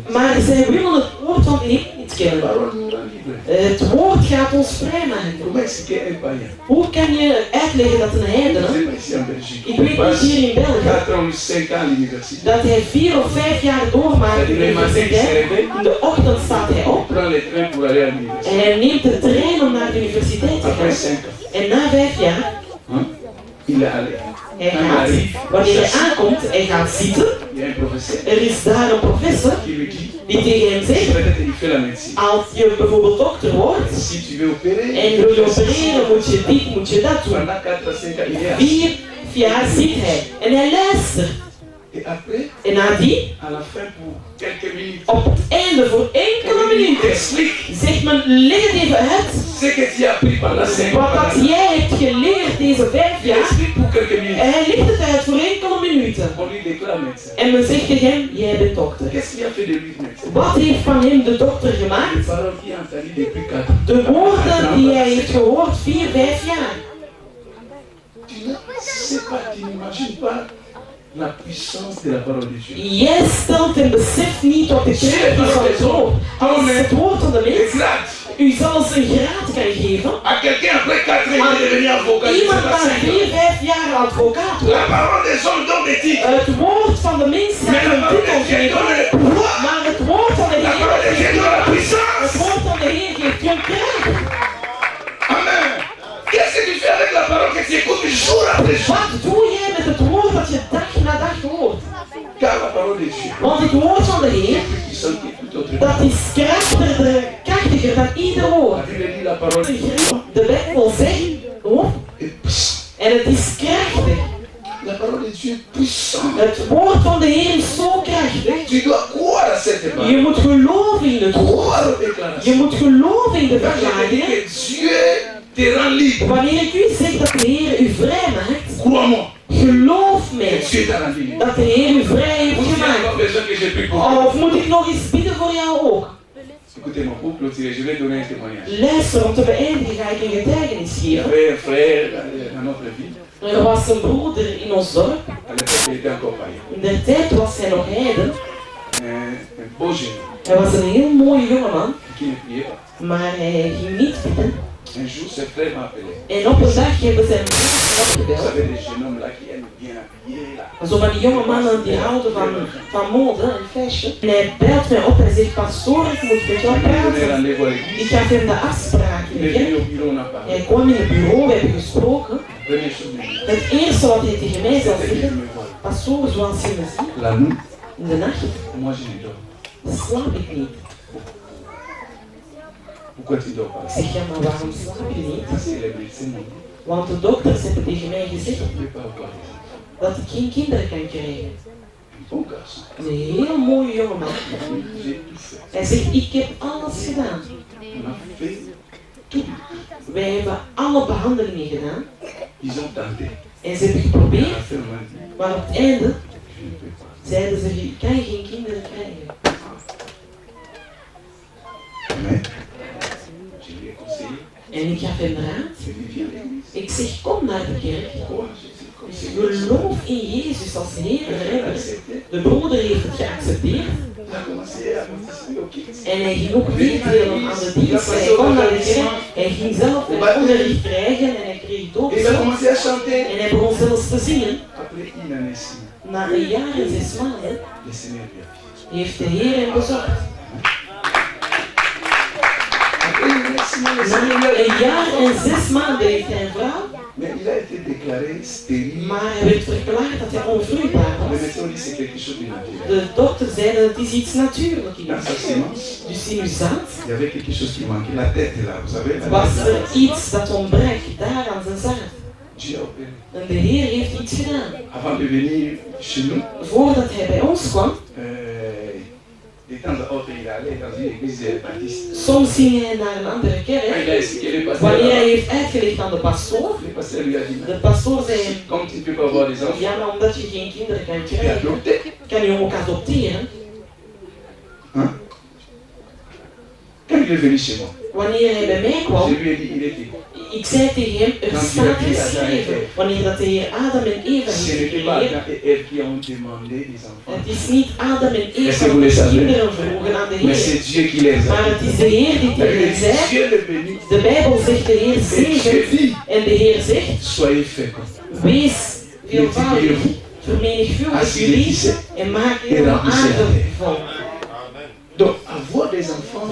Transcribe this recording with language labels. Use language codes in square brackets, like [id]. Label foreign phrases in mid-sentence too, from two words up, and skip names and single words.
[nl] maar zij willen het woord van de Heer niet [fr] La [nl] kennen. [fr] parole nous rend libre. [nl] Het woord gaat ons vrijmaken. [fr] Comment expliquer un païen? [nl] Hoe kan je uitleggen dat een [fr] Vous [nl] heidene, [fr] êtes ici en Belgique, [nl] ik [fr] il [nl] weet niet [fr] passe [nl] hier in België, [fr] 4 ans ou 5 ans à l'université. [nl] dat hij 4 of 5 jaar doormaakt in de universiteit. In de ochtend staat hij [fr] Il [nl] op [fr] prend le train pour aller à l'université. [nl] en hij neemt de trein om naar de universiteit te [fr] Après [nl] gaan. [fr] 5 ans, [nl] En na 5 jaar, [fr] hein, il est allé. [nl] hij gaat, wanneer hij aankomt, hij gaat zitten. [fr] Il y a un professeur [nl] Er is daar een professor [fr] qui lui dit, [nl] die tegen hem zegt, [fr] peut-être il fait la médecine. [nl] als je bijvoorbeeld dokter wordt [fr] Si tu veux opérer, [nl] en wil je opereren, moet je dit, moet je dat doen. [fr] pendant 4 à 5 ans, il est assis. [nl] 4 jaar zit hij en hij luistert. [fr] Et après, [nl] En nadien, [fr] à la fin, pour quelques minutes, [nl] op het einde voor enkele [fr] il [nl] minuten, [fr] t'explique [nl] zegt men, leg het even uit. [fr] ce que tu as appris pendant 5 [nl] Wat [fr] ans. [nl] dat jij hebt geleerd deze 5 [fr] Il [nl] jaar, [fr] explique pour quelques minutes. [nl] en hij legt het uit voor enkele minuten. [fr] On lui déclare médecin. [nl] En men zegt tegen hem, jij bent dokter. [fr] Qu'est-ce qui a fait de lui médecin? [nl] Wat heeft van hem de dokter [fr] Les [nl] gemaakt? [fr] paroles qu'il a entendues depuis 4 ans. [nl] De woorden die hij heeft gehoord 4, 5 jaar. [fr] Tu ne sais pas, tu n'imagines pas la puissance de la parole de Dieu. [nl] Jij stelt en beseft niet wat de kracht is van het woord. Als het woord van de mens [fr] Exact. [nl] u zelfs een graad kan geven, [fr] À quelqu'un après 4 ans, il est devenu avocat. Je sais [nl] iemand [fr] pas, [nl] na [fr] 5 ans. [nl] 4-5 jaar advocaat [fr] La [nl] wordt. [fr] parole des hommes donne des titres. [nl] Het woord van de mens [fr] Mais [nl] gaat [fr] la [nl] een [fr] parole [nl] titel [fr] de Dieu [nl] geven, [fr] donne le pouvoir. [nl] maar het woord van de [fr] La parole de Dieu [nl] Heer [fr] donne la [nl] het [fr] puissance. [nl] woord van de Heer geeft je kracht. Amen. [fr] Qu'est-ce que tu fais avec la parole que tu écoutes jour après jour? [nl] Wat doe jij met het woord dat je dag na dag hoort? [fr] Car la parole de Dieu [nl] Want het woord van de Heer, [fr] est plus puissante que toute autre [nl] dat is krachtiger dan ieder [fr] La [nl] woord. [fr] Bible dit la parole de Dieu [nl] De Bijbel zegt, hoor, [fr] est puissante. [nl] en het is krachtig. [fr] La parole de Dieu est puissante. [nl] Het woord van de Heer is zo krachtig. [fr] Tu dois croire à cette [nl] Je [fr] parole. [nl] moet geloven in het woord. [fr] Croire aux [nl] Je [fr] déclarations. [nl] moet geloven in de [fr] Quand je te dis [nl] verklaringen. [fr] que Dieu te rend libre, [nl] Wanneer ik u zeg dat de Heer u vrij maakt, [fr] crois-moi [nl] geloof [fr] que [nl] mij [fr] Dieu t'a rendu libre. [nl] dat de Heer u vrij heeft [fr] Ou tu as [nl] gemaakt. [fr] encore besoin que je prie pour toi. [nl] Of moet ik nog eens bidden voor jou ook? [fr] Écoutez-moi, pour clôturer, je vais donner un témoignage. [nl] Luister, om te beëindigen ga ik een getuigenis [fr] Il y [nl] geven. [fr] avait un frère dans notre ville. [nl] Er was een broeder in ons dorp. [fr] À l'époque, il était encore païen. [nl] In der tijd was hij nog heiden. [fr] Un beau jeune [nl] Hij was een heel mooie jongeman, [fr] qui ne priait pas. [nl] maar hij ging niet bidden. [fr] Un jour, ses frères m'ont appelé. [nl] En op een dag hebben zijn broers [fr] Vous [nl] opgebeld. [fr] savez, les jeunes hommes là qui aiment bien habiller là. [nl] Zo van die jonge mannen die houden van mode en fashion. En hij belt mij op en zegt, pastoor, ik moet met jou [fr] Il m'a donné [nl] praten. [fr] rendez-vous à l'église. [nl] Ik gaf hem de afspraak. [fr] Il est venu au bureau, on a parlé. [nl] Hij kwam in het bureau, we hebben gesproken. [fr] Première chose de lui. [nl] Het eerste wat hij tegen mij zou [fr] C'était qu'il [nl] zeggen, [fr] me voit. [nl] pastoor, zoals je me ziet, [fr] La nuit, [nl] in de nacht [fr] moi je ne dors. [nl] slaap ik niet. [fr] Pourquoi tu dors pas? [nl] Ik zeg, ja, maar waarom slaap je niet? [fr] Parce que les médecins m'ont dit, [nl] Want de dokters hebben tegen mij gezegd [fr] tu ne peux pas avoir des enfants. [nl] dat ik geen kinderen kan krijgen. [fr] Un bon garçon. [nl] Een heel mooie jongeman. [fr] J'ai tout fait. [nl] Hij zegt, ik heb alles gedaan. [fr] On a fait tout. [nl] Wij hebben alle behandelingen gedaan. [fr] Ils ont tenté. [nl] En ze hebben [fr] À [nl] geprobeerd, [fr] la fin, on m'a dit, [nl] maar op het einde [fr] je ne peux pas. [nl] zeiden ze, je kan geen kinderen krijgen. [fr] Mais, je lui ai conseillé, [nl] En ik gaf hem raad. [fr] je lui viens à l'église. [nl] Ik zeg, kom naar de kerk. [fr] Crois en Jésus comme Seigneur. [nl] Geloof in Jezus als Heer en [fr] Il a [nl] Redder. [fr] accepté. [nl] De broeder heeft het geaccepteerd. [fr] Il a commencé à participer au kids. [nl] En hij ging ook meedelen aan de dienst. Hij kwam naar de kerk. Hij ging zelf een onderricht krijgen en hij kreeg het ook [fr] Et il a [nl] zelf. [fr] commencé à chanter. [nl] En hij begon zelfs te zingen. [fr] Après une année, 6 mois, [nl] Na een jaar en 6 maanden [fr] le Seigneur lui a fait. [nl] heeft de Heer hem bezocht. [fr] Après une année, 6 mois, le [nl] Na [fr] Seigneur lui a [nl] een jaar en 6 maanden heeft hij een vrouw, [fr] Mais il a été déclaré stérile. [nl] maar hij werd verklaard dat hij onvruchtbaar [fr] Le [nl] was. [fr] médecin dit c'est quelque chose de naturel. [nl] De dokter zeiden het is iets natuurlijks. [fr] Dans sa sémence, [nl] Dus in uw zaad [fr] il y avait quelque chose qui manquait. La tête là, vous savez, la [nl] was [fr] tête [nl] er [fr] là. [nl] iets dat ontbrak daar aan zijn zaad. [fr] Dieu a opéré. [nl] En de Heer heeft iets gedaan. [fr] Avant de venir chez nous, [nl] Voordat hij bij ons kwam, [fr] de temps à autre, il allait dans une église baptiste. [nl] soms ging hij naar een andere [fr] Quand il [nl] kerk. [fr] a expliqué le pasteur, [nl] Wanneer hij heeft uitgelegd aan de pastoor, [fr] le pasteur lui a dit, [nl] de pastoor zei hem, [fr] comme tu ne peux pas avoir des enfants, [nl] ja, maar omdat je geen kinderen kan [fr] tu es [nl] krijgen, [fr] adopté. [nl] kan je hem ook adopteren. [fr] Hein? Quand il est venu chez moi, [nl] Wanneer hij bij mij [fr] je [nl] kwam, [fr] lui ai dit, il était. [nl] ik zei tegen hem, er staat geschreven, wanneer dat de Heer Adam en Eva [fr] Ce [nl] heeft [fr] n'était pas [nl] gecreëerd, [fr] Adam et Ève qui ont demandé des enfants. [nl] het is niet Adam en [fr] Est-ce [nl] Eva [fr] que vous le [nl] die [fr] savez? [nl] kinderen vroegen aan de [fr] Mais [nl] Heer, [fr] c'est Dieu qui les a. [nl] maar het is de Heer die [fr] La [nl] tegen [fr] Bible [nl] hen [fr] dit, [nl] zei, [fr] Dieu le bénit. [nl] de Bijbel zegt de Heer [fr] Et Dieu [nl] zegent, [fr] dit, [nl] en de Heer zegt, [fr] soyez féconds. [nl] wees veelvoudig, vermenigvuldig jullie en maak helemaal aardig. [fr] Donc, avoir des enfants,